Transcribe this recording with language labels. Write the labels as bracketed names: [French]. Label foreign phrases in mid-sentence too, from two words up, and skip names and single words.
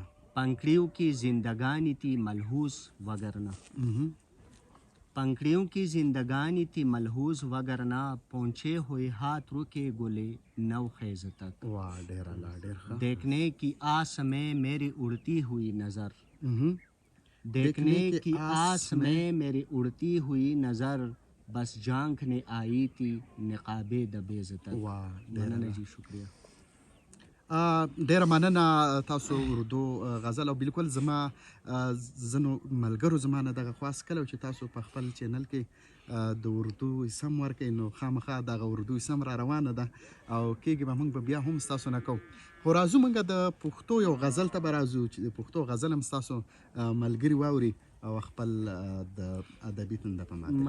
[Urdu] پنکھڑیوں کی زندگانی تھی ملحوظ وگرنہ پنکھڑیوں کی زندگانی تھی ملحوظ وگرنہ پہنچے ہوئے ہاتھ رکے گلے نو خیز تک واہ ڈیر اعلیٰ دیکھنے کی آس میں میری اڑتی ہوئی نظر دیکھنے کی آس میں میری اڑتی ہوئی نظر بس جھانکنے آئی تھی نقاب دبیز تک. [Pashto] مننه جی شکریہ. ډیره مننه تاسو اردو غزل او بالکل زما ځینو ملګرو زما نه دغه خواست کړی چې تاسو په خپل چینل کې د اردو اسم ورکړئ نو خامخا دغه اردو اسم را روانه ده او کېږي به موږ به بیا هم ستاسو نه کوو خو راځو موږ د پښتو یو غزل ته به راځو چې د پښتو غزل هم ستاسو ملګري واوري او خپل د ادبي تنده په ماته.